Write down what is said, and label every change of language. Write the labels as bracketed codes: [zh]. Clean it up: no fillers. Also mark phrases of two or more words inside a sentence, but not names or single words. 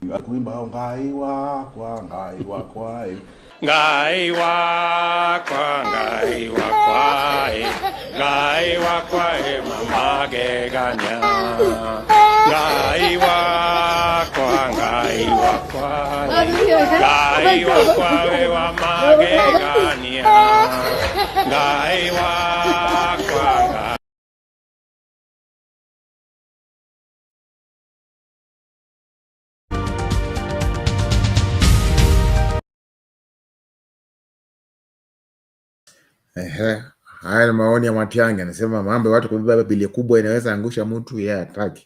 [ki] Akuimba hao ngai wakwa ngai wakwa Ngai wakwa ngai wakwa ngai wakwa mama geganya Ngai wakwa, Ngai wakwa, Ngai wakwa we wa magegania, Ngai wakwa, Ngai. [sw] Haya ni maoni ya Matiang'i, anasema mambo ya watu kubeba bili kubwa inaweza angusha mtu, yeye hataki.